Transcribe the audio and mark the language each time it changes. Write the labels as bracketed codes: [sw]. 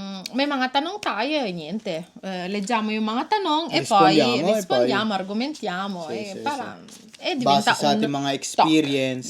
[tl] May mga tanong tayo, niente. [it] Leggiamo [tl] yung mga tanong [it] e poi rispondiamo, argomentiamo. Sì. Diventa [tl] base sa ating mga experience,